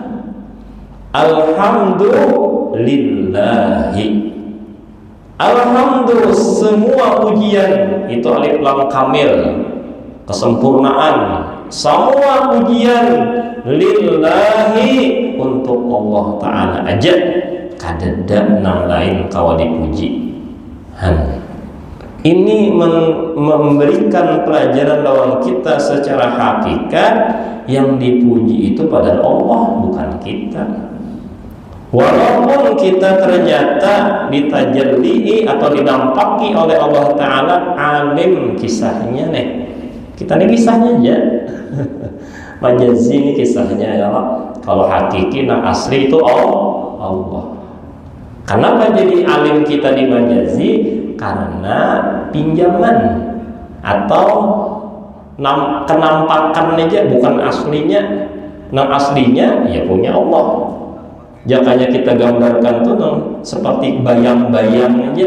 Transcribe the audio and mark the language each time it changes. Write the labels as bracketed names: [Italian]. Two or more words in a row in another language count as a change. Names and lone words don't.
[Indonesian] Alhamdulillahi, alhamdulillah, semua pujian itu alif lam kamil, kesempurnaan. Semua pujian lillahi, untuk Allah Ta'ala aja, [Banjar] kadada nang lain kawa dipuji. [Indonesian] Ini memberikan pelajaran lawan kita secara hakikat, yang dipuji itu pada Allah, bukan kita. Walaupun kita ternyata ditajalli atau didampaki oleh Allah Ta'ala alim kisahnya nih, kita nih kisahnya aja. Majazi ini kisahnya ya Allah. Kalau hakiki nah asli itu Allah. Kenapa jadi alim kita di majazi? Karena pinjaman atau kenampakan aja, bukan aslinya. Nah aslinya ya punya Allah. Jakanya kita gambarkan tuh seperti bayang-bayang aja.